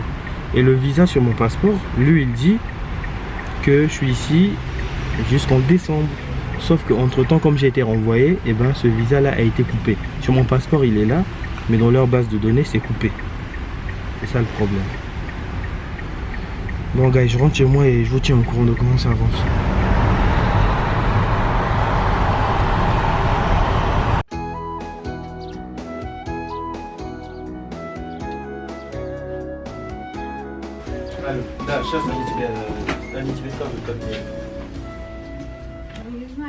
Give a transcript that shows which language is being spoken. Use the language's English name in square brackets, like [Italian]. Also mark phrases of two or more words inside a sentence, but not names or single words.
[French] Et le visa sur mon passeport, lui il dit que je suis ici jusqu'en décembre. Sauf qu'entre temps, comme j'ai été renvoyé, et ben ce visa là a été coupé. Sur mon passeport il est là, mais dans leur base de données c'est coupé. C'est ça le problème. Bon gars, je rentre chez moi et je vous tiens au courant de comment ça avance. [Russian] Да, сейчас они тебе скажут, как мне. Ну, не знаю.